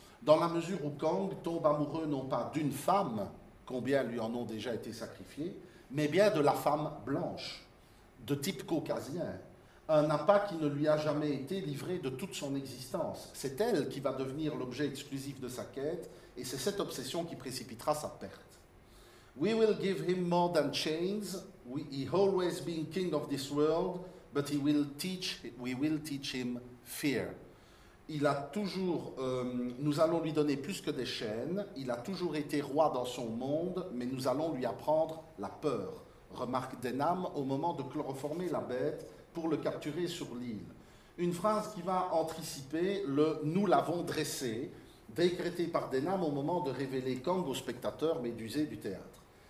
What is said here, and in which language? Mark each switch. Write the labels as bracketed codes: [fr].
[fr] Dans la mesure où Kang tombe amoureux non pas d'une femme, combien lui en ont déjà été sacrifiés, mais bien de la femme blanche, de type caucasien. Un appât qui ne lui a jamais été livré de toute son existence. C'est elle qui va devenir l'objet exclusif de sa quête, et c'est cette obsession qui précipitera sa perte. [en] We will give him more than chains. He always been king of this world, but we will teach him fear. [fr] Il a toujours, nous allons lui donner plus que des chaînes. Il a toujours été roi dans son monde, mais nous allons lui apprendre la peur. Remarque Denham au moment de chloroformer la bête pour le capturer sur l'île. Une phrase qui va anticiper le « nous l'avons dressé » décrété par Denham au moment de révéler Kang au spectateur médusé du théâtre.